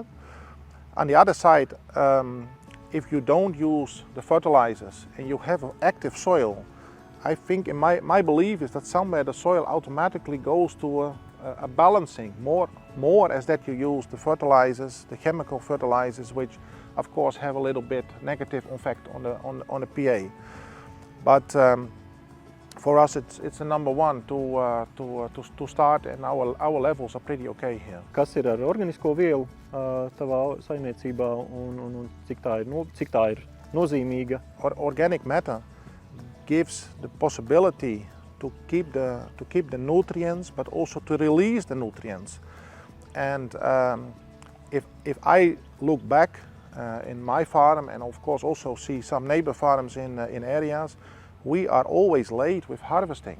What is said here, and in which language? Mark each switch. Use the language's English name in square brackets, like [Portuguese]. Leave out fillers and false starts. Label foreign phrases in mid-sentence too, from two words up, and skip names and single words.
[English] On the other side, if you don't use the fertilizers and you have an active soil, I think my belief is that somewhere the soil automatically goes to a balancing, more as that you use the fertilizers, the chemical fertilizers, which of course have a little bit negative effect on the pH. But for us it's the number one to start, and our levels are pretty okay here. [Latvian] Kas ir ar organisko vielu tavā saimniecībā un cik tā ir nozīmīga? [English] Organic matter gives the possibility to keep the nutrients, but also to release the nutrients. And if I look back in my farm, and of course also see some neighbor farms in areas, we are always late with harvesting.